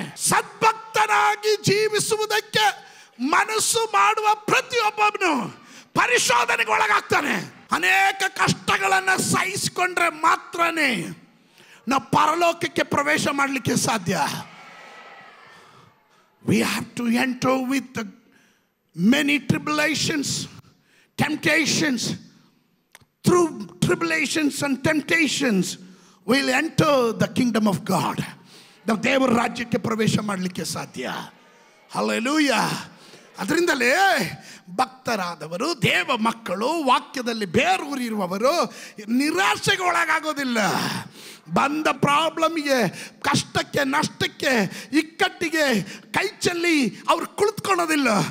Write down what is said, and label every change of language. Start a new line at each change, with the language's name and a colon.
Kannada: ಸದ್ಭಕ್ತನಾಗಿ ಜೀವಿಸುವುದಕ್ಕೆ ಮನಸ್ಸು ಮಾಡುವ ಪ್ರತಿಯೊಬ್ಬನು ಪರಿಶೋಧನೆಗೆ ಒಳಗಾಗ್ತಾನೆ. ಅನೇಕ ಕಷ್ಟಗಳನ್ನು ಸಹಿಸಿಕೊಂಡ್ರೆ ಮಾತ್ರನೇ ನಾವು ಪರಲೋಕಕ್ಕೆ ಪ್ರವೇಶ ಮಾಡಲಿಕ್ಕೆ ಸಾಧ್ಯ.
English: We have to enter with the many tribulations, temptations. Through tribulations and temptations we'll enter the kingdom of God.
Kannada: ನಾವು ದೇವರ ರಾಜ್ಯಕ್ಕೆ ಪ್ರವೇಶ ಮಾಡಲಿಕ್ಕೆ ಸಾಧ್ಯ. ಹಲ್ಲೆಲೂಯಾ. ಅದರಿಂದಲೇ ಭಕ್ತರಾದವರು, ದೇವ ಮಕ್ಕಳು, ವಾಕ್ಯದಲ್ಲಿ ಬೇರೂರಿರುವವರು ನಿರಾಶೆಗೆ ಒಳಗಾಗೋದಿಲ್ಲ. ಬಂದ ಪ್ರಾಬ್ಲಮ್ಗೆ, ಕಷ್ಟಕ್ಕೆ, ನಷ್ಟಕ್ಕೆ, ಇಕ್ಕಟ್ಟಿಗೆ ಕೈ ಚೆಲ್ಲಿ ಅವ್ರು ಕುಳಿತುಕೊಳ್ಳೋದಿಲ್ಲ.